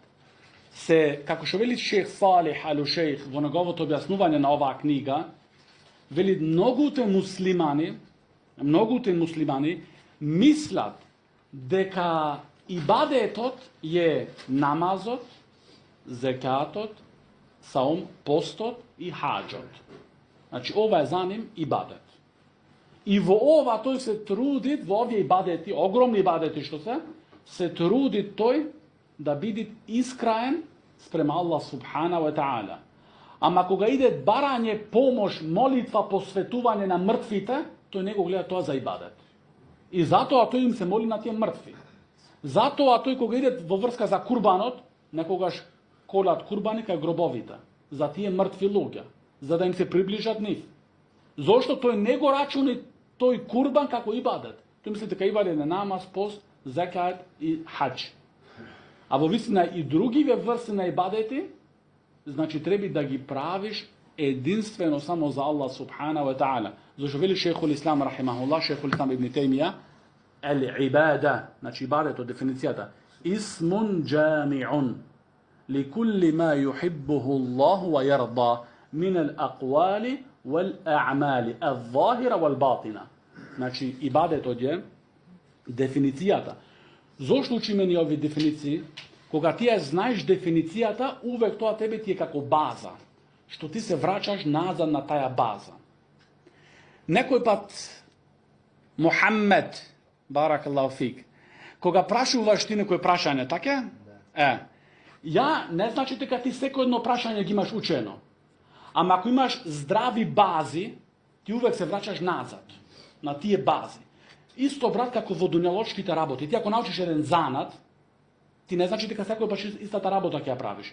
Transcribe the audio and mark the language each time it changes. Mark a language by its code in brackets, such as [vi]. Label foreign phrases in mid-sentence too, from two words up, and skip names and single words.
[mk] Се, како што вели шејх Салих ал-Шејх во неговото објаснување на оваа книга, вели многуте муслимани мислат дека ибадетот е намазот, зекатот, саум, постот и хаџот. Значи, ова е за ним ибадет. И во ова тој се труди, во овие ибадети, огромни ибадети што се труди тој да биде искраен спрема Аллах [ar] سبحانه وتعالى. [mk] Ама кога иде барање, помош, молитва, посветување на мртвите, тој не го гледа тоа за ибадет. И затоа тој им се моли на тие мртви. Затоа тој кога иде во врска за курбанот, некогаш колат курбани кај гробовите, за тие мртви луѓе, за да им се приближат нив. Зошто тој не го рачуни тој курбан како ибадет. Тој мисли дека ибадет е намаз, пост, зекат и хаџ. А во вистина и другиве врсти на ибадети, значи треба да ги правиш единствено само за Аллах [ar] سبحانه وتعالى. [mk] Зашто вели шейхул Ислам рахимахуллах, шейхул Ислам ибн Теймија, al-ibada, значи ибадет од дефиницијата, [ar] اسم جامع لكل ما يحبه الله ويرضى من الأقوال والأعمال الظاهرة والباطنة. [mk] Значи, ибадетот е Дефиницијата. Зошто учиме ни овие дефиниции? Кога ти ја знаеш дефиницијата, увек тоа тебе ти е како база, што ти се врачаш назад на таа база. Некој пат Мухаммед, [ar] بارك الله فيك, [mk] кога прашуваш ти некој прашање, така? Ја не значи дека ти секој едно прашање ги имаш учено. Ама ако имаш здрави бази, ти увек се врачаш назад на тие бази. Исто брат како во дуњалошките работи. Ти ако научиш еден занат, ти не значи дека секој баш истата работа ќе ја правиш.